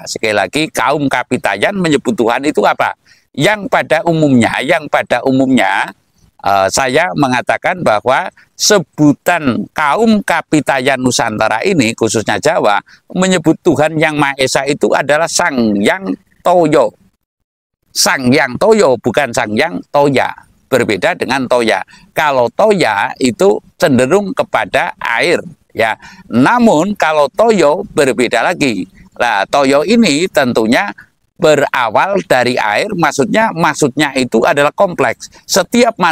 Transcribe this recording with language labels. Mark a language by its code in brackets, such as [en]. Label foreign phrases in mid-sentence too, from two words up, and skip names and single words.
[id] Sekali lagi, kaum kapitayan menyebut Tuhan itu apa? Yang pada umumnya saya mengatakan bahwa sebutan kaum kapitayan Nusantara ini, khususnya Jawa, menyebut Tuhan yang Maha Esa itu adalah Sang Hyang Toyo. Sang Hyang Toyo, bukan Sang Hyang Toya. Berbeda dengan Toya. Kalau Toya itu cenderung kepada air, ya. Namun kalau Toyo berbeda lagi. Nah, Toyo ini tentunya berawal dari air, maksudnya itu adalah kompleks.